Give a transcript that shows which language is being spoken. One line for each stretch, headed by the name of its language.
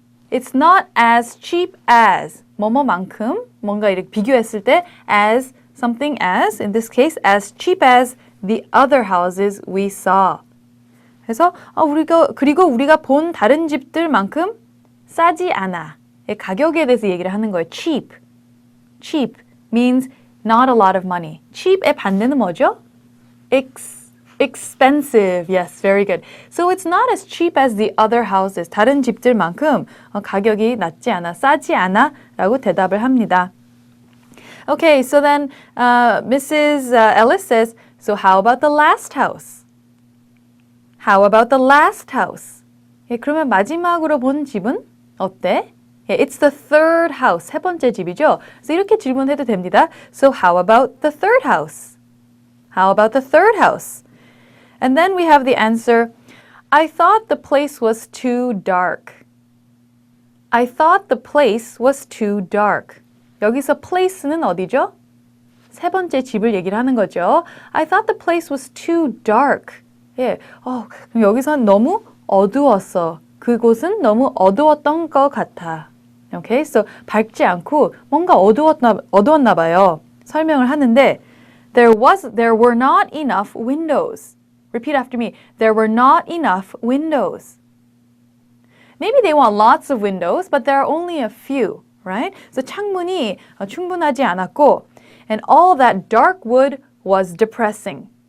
English: It's not as cheap as
Korean: 뭐뭐만큼 뭔가 이렇게 비교했을 때
English: as something as, in this case, as cheap as the other houses we saw.
Korean: 그래서 그리고 우리가 본 다른 집들만큼 싸지 않아. 가격에 대해서 얘기를 하는 거예요.
English: cheap. cheap means not a lot of money.
Korean: cheap의 반대는 뭐죠?
English: expensive. Yes, very good. So it's not as cheap as the other houses.
Korean: 다른 집들만큼 가격이 낮지 않아, 싸지 않아 라고 대답을 합니다.
English: Okay, so then Mrs. Ellis says, so how about the last house? How about the last house?
Korean: 그러면 마지막으로 본 집은 어때?
English: It's the third house.
Korean: 세 번째 집이죠. 그래서 이렇게 질문해도 됩니다.
English: So how about the third house? How about the third house? And then we have the answer, I thought the place was too dark. I thought the place was too dark.
Korean: 여기서 place는 어디죠? 세 번째 집을 얘기를 하는 거죠.
English: I thought the place was too dark.
Korean: 그럼 여기서는 너무 어두웠어. 그곳은 너무 어두웠던 것 같아.
English: Okay, so
Korean: 밝지 않고 뭔가 어두웠나 봐요. 설명을 하는데
English: there were not enough windows. Repeat after me. There were not enough windows. Maybe they want lots of windows, but there are only a few, right? So
Korean: 창문이 충분하지 않았고,
English: and all that dark wood was depressing.